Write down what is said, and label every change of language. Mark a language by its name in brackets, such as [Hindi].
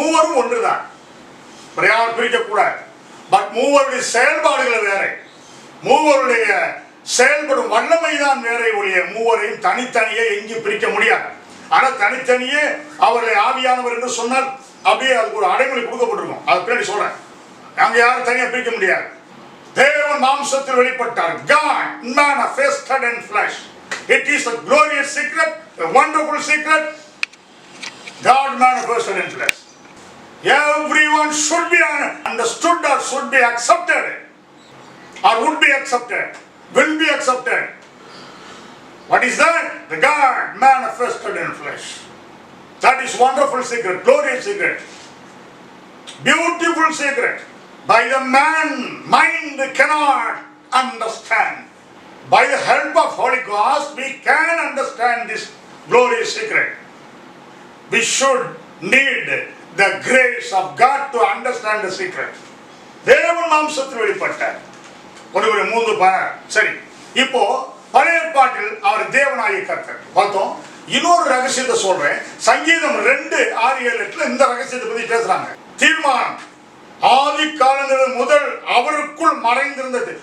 [Tamil] மூவரும் ஒன்றுதான், யாரும் பிரிக்க கூடாது. பட் மூவருடைய செயல்பாடுகள் வேற, மூவருடைய செயல்படும் வல்லமைதான் வேற ஒழிய மூவரையும் தனித்தனியே எங்கேயும் பிரிக்க முடியாது. ஆனா தனித்தனியே அவர்களை ஆவியானவர் என்று சொன்னால் அப்படியே அதுக்கு ஒரு அடைமொழி கொடுக்கப்பட்டிருக்கும். அது பின்னாடி சொல்றேன். அங்க யாரும் தனியா பிரிக்க முடியாது. தேவன் மாம்சத்தில் வெளிப்பட்டார். [English] God manifested in flesh. It is a glorious secret, a wonderful secret. God manifested in flesh. Everyone should be understood or should be accepted or would be accepted, will be accepted. What is that? The God manifested in flesh. That is wonderful secret, glorious secret, beautiful secret. By the man mind cannot understand. By the help of Holy Ghost we can understand this glorious secret. We should need the grace of God to understand the secret. [Tamil] தேவன் மாம்சத்தில் வெளிப்பட்டார். ஒரு 3 சரி. இப்போ பழைய ஏற்பாட்டில் அவர் தேவனாகிய கர்த்தர் பார்த்தோம். இன்னொரு ரகசியத்தை சொல்றேன். சங்கீதம் 2:6-7 இந்த ரகசியத்தை பத்தி பேசுறாங்க. தீர்மானம் ஆதி காலங்கள் முதல் அவருக்குள் மறைந்திருந்தது.